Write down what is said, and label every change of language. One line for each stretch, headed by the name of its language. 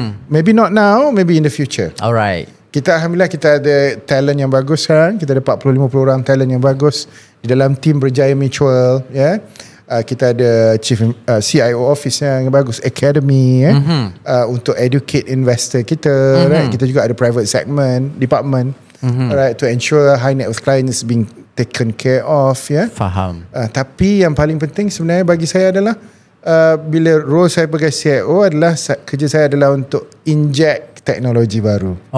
English: Maybe not now, maybe in the future.
Malay: Kita alhamdulillah kita ada talent yang bagus sekarang. Kita ada 40-50 orang talent yang bagus di dalam tim Berjaya Mutual. Kita ada Chief CIO Office yang bagus, Academy untuk educate investor kita. Right? Kita juga ada private segment, department.
English: Right, to ensure high net worth clients being taken care of.
Malay: Faham. Tapi yang paling penting sebenarnya bagi saya adalah bila role saya sebagai CIO adalah kerja saya adalah untuk inject teknologi baru.